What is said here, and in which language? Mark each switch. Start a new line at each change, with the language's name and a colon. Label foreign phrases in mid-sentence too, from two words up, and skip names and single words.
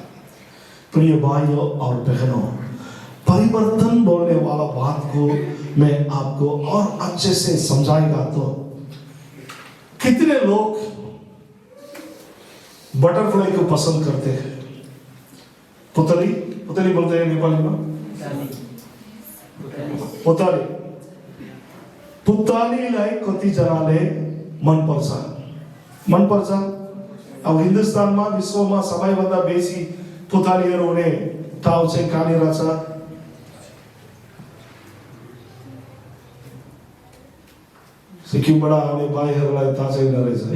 Hindi: प्रिय भाइयों और बहनों, परिवर्तन बोलने वाला बात को मैं आपको और अच्छे से समझाएगा तो कितने लोग बटरफ्लाई को पसंद करते हैं? पुतली बोलते हैं नेपाली में,
Nepali: पुतलीलाई कति जनाले मन पर्छ। अब हिन्दुस्तानमा विश्वमा सबैभन्दा बेसी पुतलीहरू हुने ठाउँ चाहिँ कहाँनिर छ? सिक्किमबाट आउने भाइहरूलाई थाहा छैन रहेछ है।